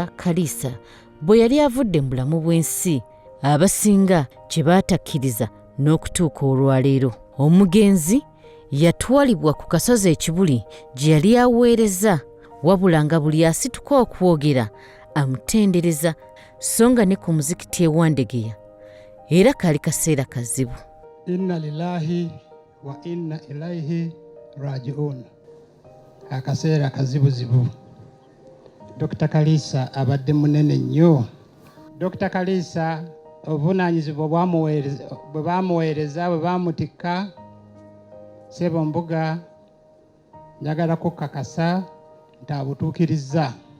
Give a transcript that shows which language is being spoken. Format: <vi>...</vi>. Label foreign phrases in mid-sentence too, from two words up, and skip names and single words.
<lg>Kaliisa bwe yali avudde mu bulamu bw'ensi abasinga kye baatakkiriza n'okutuuka olwaleero. Omugenzi yatwalibwa ku kasozi ekibuli gye yali aweereza wabula nga buli asituka okwogera amutendereza so nga ne ku muzikiti ewandegeya era kaali kaseera kazibu.</lg> <ar>إنا لله وإنا إليه راجعون.</ar> <lg>Akaseera kazibuzibu. Dr. Kaliisa abadde munene nnyo. Dr. Kaliisa obuvunaanyizibwa bwe bamuweereza bwe bamutikka Ssebo Mbuga njagala kukakasa nti abutuukirizza.</lg>